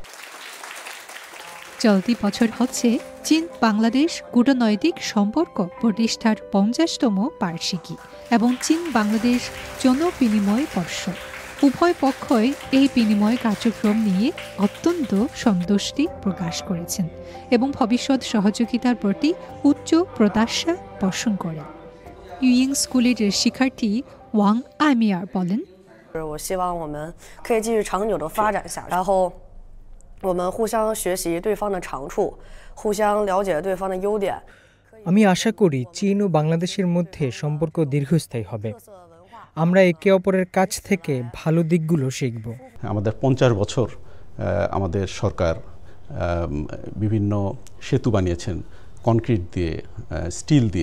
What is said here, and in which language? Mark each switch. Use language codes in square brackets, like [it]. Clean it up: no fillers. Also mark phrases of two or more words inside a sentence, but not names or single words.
[bn] চলতি বছর হচ্ছে চীন বাংলাদেশ কূটনৈতিক সম্পর্ক প্রতিষ্ঠার 50তম বার্ষিকী এবং চীন বাংলাদেশ জনবিনিময় বর্ষ। উভয় পক্ষই এই বিনিময় কার্যক্রম নিয়ে অত্যন্ত সন্তুষ্টি প্রকাশ করেছেন এবং ভবিষ্যৎ সহযোগিতার প্রতি উচ্চ প্রত্যাশা পোষণ করেন। ইউইং স্কুলের শিক্ষার্থী ওয়াং আইমিয়ার বলেন, [zh] 我希望我们可以继续长久的发展下，然后我们互相学习对方的长处，互相了解对方的优点。 [bn] আমি আশা করি চীন ও বাংলাদেশের মধ্যে সম্পর্ক দীর্ঘস্থায়ী হবে। আমরা একে অপরের কাছ থেকে ভালো দিকগুলো শিখব। আমাদের 50 বছর আমাদের সরকার বিভিন্ন সেতু বানিয়েছেন কনক্রিট দিয়ে, স্টিল দিয়ে।